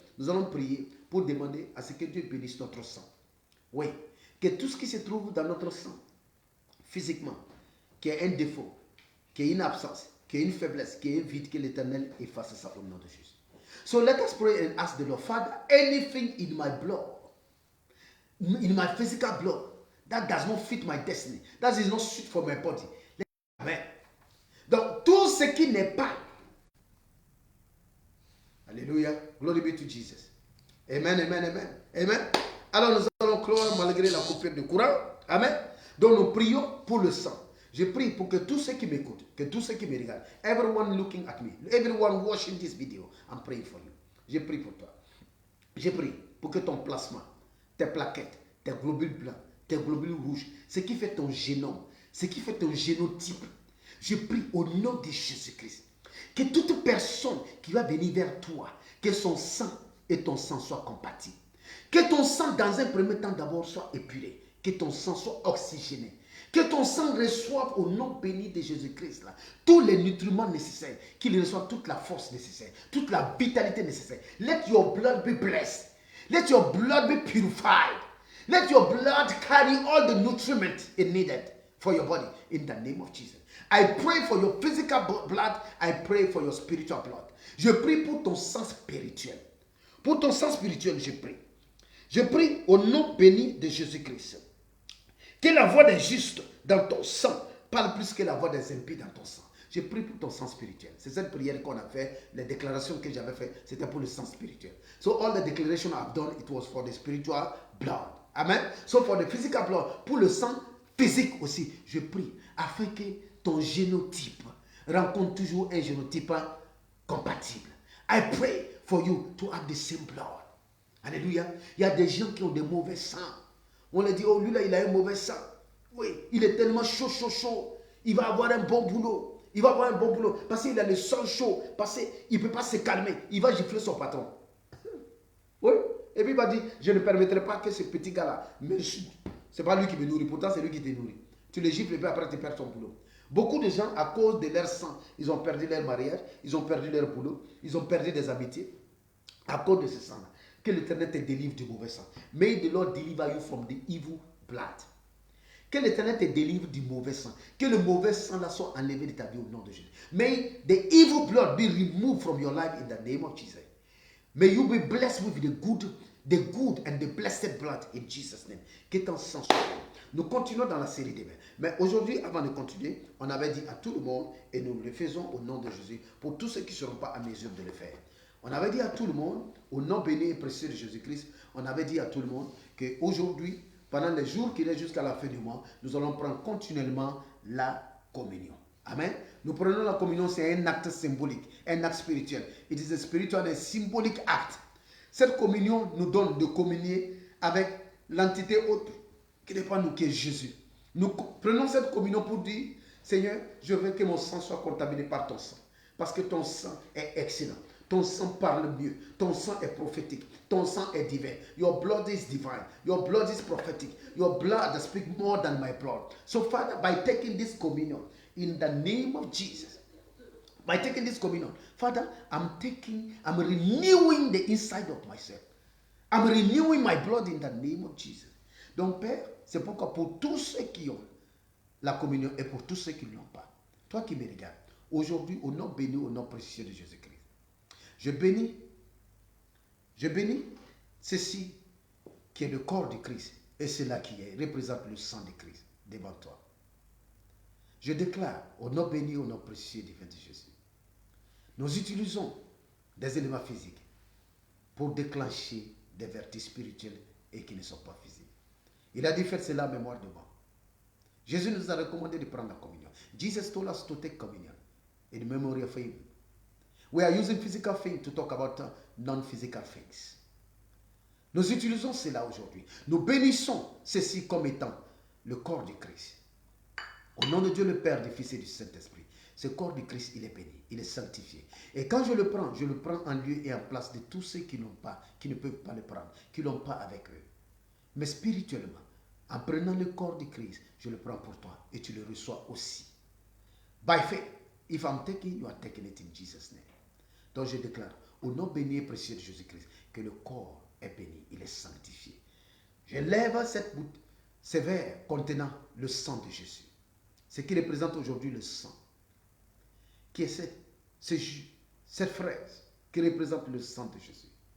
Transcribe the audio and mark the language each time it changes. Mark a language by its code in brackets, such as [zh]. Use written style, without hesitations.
[fr] Nous allons prier pour demander à ce que Dieu bénisse notre sang. Oui, que tout ce qui se trouve dans notre sang, physiquement, qui est un défaut, qui est une absence, qui est une faiblesse, qui est un vide, que l'Éternel efface ça au nom de Jésus. [en] So let us pray and ask the Lord, Father, anything in my blood, in my physical blood, that does not fit my destiny, that is not suit for my body. Amen. [fr] Donc, tout ce qui n'est pas. Alléluia. [en] Glory be to Jesus. [fr] Amen, amen, amen. Amen. Alors, nous allons clore malgré la coupure de courant. Amen. Donc nous prions pour le sang. Je prie pour que tous ceux qui m'écoutent, que tous ceux qui me regardent, [en] everyone looking at me, everyone watching this video, I'm praying for you. [fr] Je prie pour toi. Je prie pour que ton plasma, tes plaquettes, tes globules blancs, tes globules rouges, ce qui fait ton génome, ce qui fait ton génotype, je prie au nom de Jésus-Christ, que toute personne qui va venir vers toi, que son sang et ton sang soient compatibles. Que ton sang, dans un premier temps d'abord, soit épuré. Que ton sang soit oxygéné. Que ton sang reçoive au nom béni de Jésus-Christ tous les nutriments nécessaires, qu'il reçoive toute la force nécessaire, toute la vitalité nécessaire. [en] Let your blood be blessed. Let your blood be purified. Let your blood carry all the nutriment it needed for your body in the name of Jesus. I pray for your physical blood. I pray for your spiritual blood. [fr] Je prie pour ton sang spirituel. Pour ton sang spirituel, je prie. Je prie au nom béni de Jésus-Christ. Que la voix des justes dans ton sang parle plus que la voix des impies dans ton sang. Je prie pour ton sang spirituel. C'est cette prière qu'on a fait, les déclarations que j'avais faites, c'était pour le sang spirituel. [en] So all the declaration I've done, it was for the spiritual blood. Amen. So for the physical blood, [fr] pour le sang physique aussi, je prie afin que ton génotype rencontre toujours un génotype compatible. [en] I pray for you to have the same blood. Alléluia. [fr] Il y a des gens qui ont des mauvais sangs. On leur dit, oh lui là, il a un mauvais sang. Oui, il est tellement chaud, chaud, chaud. Il va avoir un bon boulot. Il va avoir un bon boulot. Parce qu'il a le sang chaud. Parce qu'il ne peut pas se calmer. Il va gifler son patron. Oui. Et puis il va dire, je ne permettrai pas que ce petit gars-là me suit. Ce n'est pas lui qui me nourrit. Pourtant, c'est lui qui te nourrit. Tu le gifles et puis après, tu perds ton boulot. Beaucoup de gens, à cause de leur sang, ils ont perdu leur mariage. Ils ont perdu leur boulot. Ils ont perdu des amitiés. À cause de ce sang-là. Que l'Éternel te délivre du mauvais sang. [en] May the Lord deliver you from the evil blood. [fr] Que l'Éternel te délivre du mauvais sang. Que le mauvais sang là soit enlevé de ta vie au nom de Jésus. [en] May the evil blood be removed from your life in the name of Jesus. May you be blessed with the good and the blessed blood in Jesus' name. [fr] Que ton sang soit. Nous continuons dans la série des mains. Mais aujourd'hui, avant de continuer, on avait dit à tout le monde, et nous le faisons au nom de Jésus, pour tous ceux qui ne seront pas à mesure de le faire. On avait dit à tout le monde, au nom béni et précieux de Jésus-Christ, on avait dit à tout le monde qu'aujourd'hui, pendant les jours qui restent jusqu'à la fin du mois, nous allons prendre continuellement la communion. Amen. Nous prenons la communion, c'est un acte symbolique, un acte spirituel. [en] It is a spiritual and symbolic act. [fr] Cette communion nous donne de communier avec l'entité autre qui n'est pas nous, qui est Jésus. Nous prenons cette communion pour dire, Seigneur, je veux que mon sang soit contaminé par ton sang. Parce que ton sang est excellent. Ton sang parle mieux. Ton sang est prophétique. Ton sang est divin. [en] Your blood is divine. Your blood is prophetic. Your blood speaks more than my blood. So, Father, by taking this communion, in the name of Jesus, by taking this communion, Father, I'm renewing the inside of myself. I'm renewing my blood in the name of Jesus. [fr] Donc, Père, c'est pourquoi pour tous ceux qui ont la communion et pour tous ceux qui ne l'ont pas, toi qui me regardes, aujourd'hui, au nom béni, au nom précieux de Jésus-Christ, je bénis ceci qui est le corps de Christ et cela qui représente le sang de Christ devant toi. Je déclare au nom béni, au nom précieux divin de Jésus, nous utilisons des éléments physiques pour déclencher des vertus spirituelles et qui ne sont pas physiques. Il a dit faites cela en mémoire de moi. Jésus nous a recommandé de prendre la communion. [en] Jesus told us to take communion in memory of him. We are using physical things to talk about non-physical things. [fr] Nous utilisons cela aujourd'hui. Nous bénissons ceci comme étant le corps du Christ. Au nom de Dieu le Père, du Fils et du Saint-Esprit. Ce corps du Christ, il est béni, il est sanctifié. Et quand je le prends en lieu et en place de tous ceux qui n'ont pas, qui ne peuvent pas le prendre, qui ne l'ont pas avec eux. Mais spirituellement, en prenant le corps du Christ, je le prends pour toi et tu le reçois aussi. [en] By faith, if I'm taking, you are taking it in Jesus' name. [fr] Donc je déclare, au nom béni et précieux de Jésus-Christ, que le corps est béni, il est sanctifié. Je lève ce verre contenant le sang de Jésus. Ce qui représente aujourd'hui le sang. Qui est cette fraise qui représente le sang de Jésus.